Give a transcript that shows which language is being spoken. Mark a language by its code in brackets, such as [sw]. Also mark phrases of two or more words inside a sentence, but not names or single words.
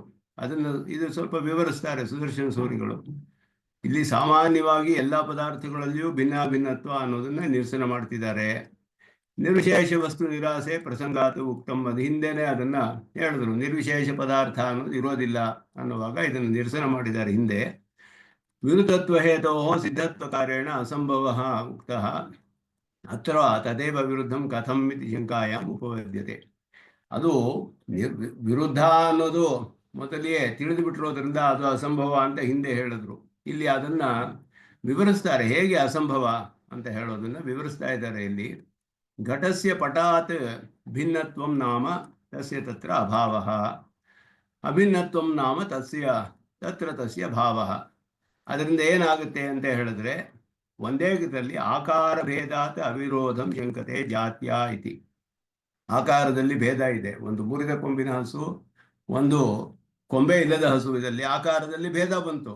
[kn] ಅದನ್ನು ಇದು ಸ್ವಲ್ಪ ವಿವರಿಸ್ತಾರೆ ಸುದರ್ಶನ ಸೂರಿಗಳು. ಇಲ್ಲಿ ಸಾಮಾನ್ಯವಾಗಿ ಎಲ್ಲ ಪದಾರ್ಥಗಳಲ್ಲಿಯೂ ಭಿನ್ನಾಭಿನ್ನತ್ವ ಅನ್ನೋದನ್ನ ನಿರಸನ ಮಾಡ್ತಿದ್ದಾರೆ. [sa] ನಿರ್ವಿಶೇಷ ವಸ್ತು ನಿರಾಸೆ ಪ್ರಸಂಗಾತು ಉಕ್ತಂ, [kn] ಅದು ಹಿಂದೆನೆ ಅದನ್ನ ಹೇಳಿದ್ರು. ನಿರ್ವಿಶೇಷ ಪದಾರ್ಥ ಅನ್ನೋದು ಇರೋದಿಲ್ಲ ಅನ್ನುವಾಗ ಇದನ್ನು ನಿರಸನ ಮಾಡಿದ್ದಾರೆ ಹಿಂದೆ. [sa] ವಿರುದ್ಧತ್ವ ಹೇತೋ ಸಿದ್ಧತ್ವ ಕಾರೇಣ ಅಸಂಭವ ಉಕ್ತ ಅತ್ರ ತದೇವ ವಿರುದ್ಧಂ ಕಥಂ ಇತಿ ಶಂಕಾಯಾಂ ಉಪಪದ್ಯತೆ. [kn] ಅದು ವಿರುದ್ಧ ಅನ್ನೋದು ಮೊದಲಿಗೆ ತಿಳಿದು ಬಿಟ್ಟಿರೋದ್ರಿಂದ ಅದು ಅಸಂಭವ ಅಂತ ಹಿಂದೆ ಹೇಳಿದ್ರು. ಇಲ್ಲಿ ಅದನ್ನ ವಿವರಿಸ್ತಾರೆ, ಹೇಗೆ ಅಸಂಭವ ಅಂತ ಹೇಳೋದನ್ನ ವಿವರಿಸ್ತಾ ಇದ್ದಾರೆ ಇಲ್ಲಿ. [sa] ಘಟಸ್ಯ ಪಟಾತ್ ಭಿನ್ನತ್ವಂ ನಾಮ ತಸ್ಯ ತತ್ರ ಅಭಾವಃ, ಅಭಿನ್ನತ್ವಂ ನಾಮ ತಸ್ಯ ಭಾವಃ. [kn] ಅದರಿಂದ ಏನಾಗುತ್ತೆ ಅಂತ ಹೇಳಿದ್ರೆ, ಒಂದೇ ಗದಲ್ಲಿ [sa] ಆಕಾರ ಭೇದಾತ್ ಅವಿರೋಧಂ ಶಂಕತೆ ಜಾತ್ಯ ಇತಿ. [kn] ಆಕಾರದಲ್ಲಿ ಭೇದ ಇದೆ. ಒಂದು ಮುರಿದ ಕೊಂಬಿನ ಹಸು, ಒಂದು ಕೊಂಬೆ ಇಲ್ಲದ ಹಸು, ಇದರಲ್ಲಿ ಆಕಾರದಲ್ಲಿ ಭೇದ ಬಂತು.